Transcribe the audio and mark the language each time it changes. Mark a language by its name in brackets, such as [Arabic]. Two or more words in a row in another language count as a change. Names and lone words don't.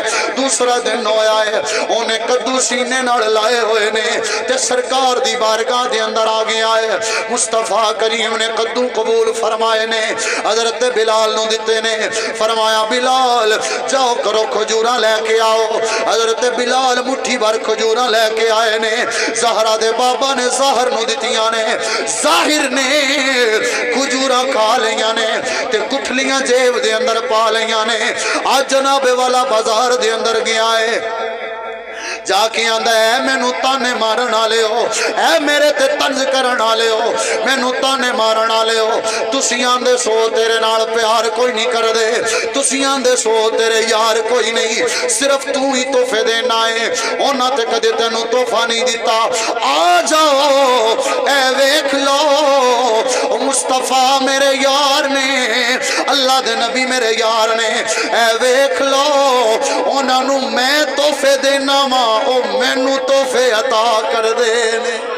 [Punjabi] دوسرا دن ہویا ہے، انہیں کدو سینے نال لائے ہوئے نے تے سرکار دی بارگاہ دے اندر آ گیا ہے۔ مصطفیٰ کریم نے کدو قبول فرمائے نے، حضرت بلال نو دیتے نے، فرمایا بلال جاؤ کرو کھجوراں لے کے آؤ۔ حضرت بلال مٹھی بھر کھجوراں لے کے آئے نے، زہرا دے بابا نے ظاہر نو دتیاں نے، ظاہر نے کھجوراں کھا لیاں نے تے گٹھلیاں جیب دے اندر پا لیاں نے۔ آج جناب والا بازار دے اندر گیا ہے، جا کے آندا ہے میں نو تانے مارن آلے ہو، اے میرے تے طنز کرن آلے ہو، میں نو تانے مارن آلے ہو، تسی آندے سو تیرے نال پیار کوئی نہیں کر دے، تسی آندے سو تیرے یار کوئی نہیں، صرف تو ہی تحفے دینا ہے، اونا تے کدے تینو تحفہ نہیں دیتا۔ آ جاؤ اے ویکھ لو مصطفیٰ میرے یار نے، اللہ دے نبی میرے یار نے، اے ویکھ لو اونا نو میں تحفے دینا ماں او مینو تحفے عطا کر دینے۔